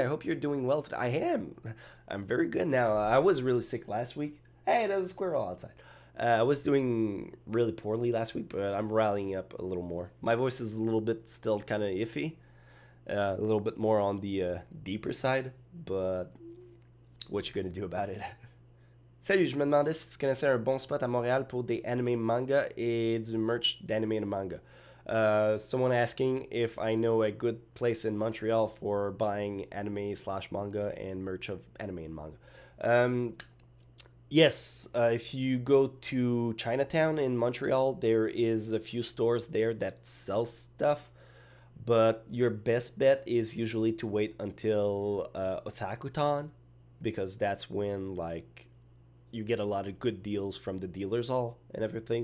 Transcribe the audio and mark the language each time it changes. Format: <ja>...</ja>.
<en>I hope you're doing well today. I am. I'm very good now. I was really sick last week. Hey, there's a squirrel outside. I was doing really poorly last week, but I'm rallying up a little more. My voice is a little bit still kind of iffy, a little bit more on the deeper side, but what you gonna do about it?</en> <fr>Salut, je me demandais si tu connaissais un bon spot à Montréal pour des anime manga et du merch d'anime et manga.</fr> <en>Someone asking if I know a good place in Montreal for buying anime slash manga and merch of anime and manga. Um, yes, if you go to Chinatown in Montreal, there is a few stores there that sell stuff, but your best bet is usually to wait until Otakuton because that's when like you get a lot of good deals from the dealers all and everything.</en>